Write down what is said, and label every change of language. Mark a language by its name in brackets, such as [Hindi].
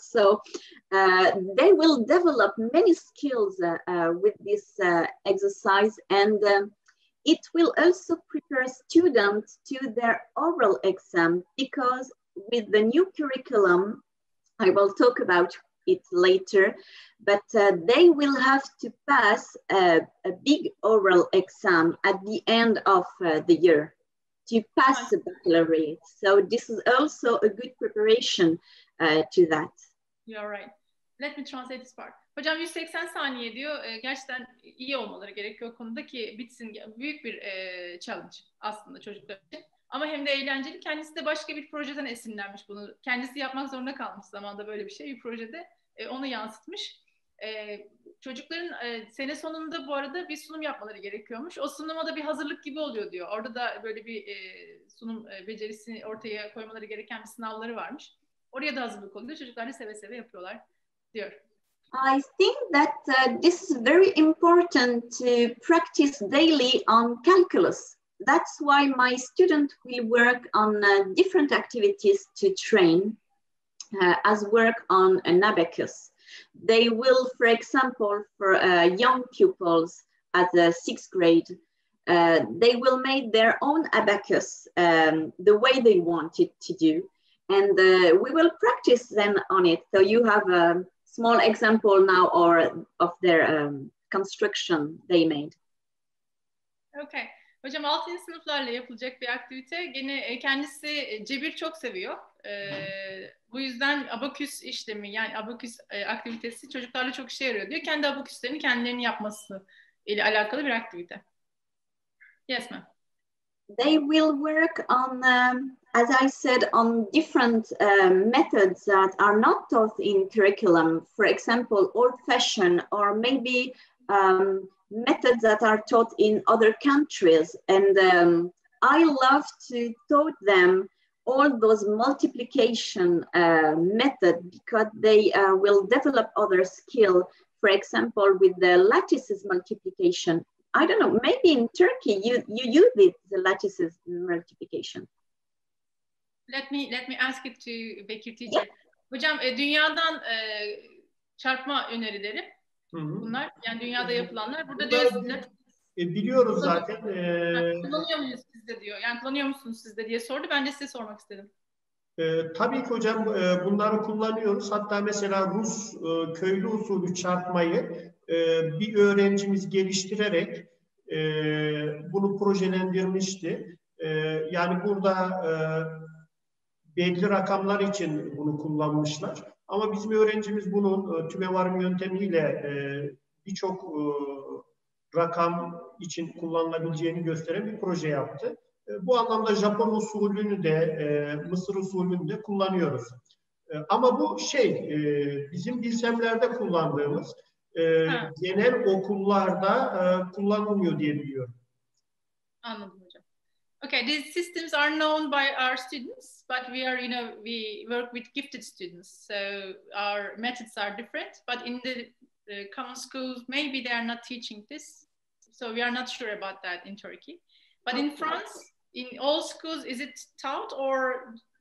[English] So they will develop many skills with this exercise, and it will also prepare students to their oral exam, because with the new curriculum, I will talk about it later, but they will have to pass a big oral exam at the end of the year to pass the baccalaureate. So this is also a good preparation to that. You're right. Let me translate this part. [Turkish] Hocam 180 saniye diyor. Gerçekten iyi olmaları gerekiyor o konuda ki bitsin. Büyük bir challenge aslında çocuklar için. Ama hem de eğlenceli. Kendisi de başka bir projeden esinlenmiş bunu. Kendisi yapmak zorunda kalmış zamanda böyle bir şey. Bir projede onu yansıtmış. Çocukların sene sonunda bu arada bir sunum yapmaları gerekiyormuş. O sunuma da bir hazırlık gibi oluyor diyor. Orada da böyle bir sunum becerisini ortaya koymaları gereken bir sınavları varmış. Oraya da hazırlık oluyor. Çocuklar da seve seve yapıyorlar diyor. [English] I think that this is very important to practice daily on calculus. That's why my student will work on different activities to train as work on an abacus. They will, for example, for young pupils at the 6th grade, they will make their own abacus the way they want it to do. And we will practice then on it. So you have a small example now of their construction they made. [Turkish] Okay. Hocam 6. sınıflarla yapılacak bir aktivite. Gene kendisi cebir çok seviyor. Bu yüzden abaküs işlemi, yani abaküs aktivitesi çocuklarla çok işe yarıyor diyor. Kendi abaküslerini kendilerinin yapması ile alakalı bir aktivite. [English] Yes ma'am. They will work on, as I said, on different methods that are not taught in curriculum. For example, old-fashioned, or maybe methods that are taught in other countries. And I love to taught them all those multiplication methods, because they will develop other skill. For example, with the lattices multiplication. I don't know, maybe in Turkey you use it, the lattices multiplication. Let me ask it to Bekir teacher. Yeah. [Turkish] Hocam dünyadan çarpma önerileri bunlar. Yani dünyada yapılanlar. Burada diyorsunuz. Biliyoruz zaten. Kullanıyor muyuz sizde diyor. Yani kullanıyor musunuz sizde diye sordu. Ben de size sormak istedim. Tabii ki hocam bunları kullanıyoruz. Hatta mesela Rus köylü usulü çarpmayı bir öğrencimiz geliştirerek bunu projelendirmişti. Yani burada belli rakamlar için bunu kullanmışlar. Ama bizim öğrencimiz bunun tümevarım yöntemiyle birçok rakam için kullanılabileceğini gösteren bir proje yaptı. Bu anlamda Japon usulünü de Mısır usulünü de kullanıyoruz. Ama bu bizim bilsemlerde kullandığımız genel okullarda kullanılmıyor diye biliyorum. Anladım hocam. [English] Okay, these systems are known by our students, but we work with gifted students, so our methods are different. But in the common schools, maybe they are not teaching this, so we are not sure about that in Turkey. But in France, in all schools, is it taught or?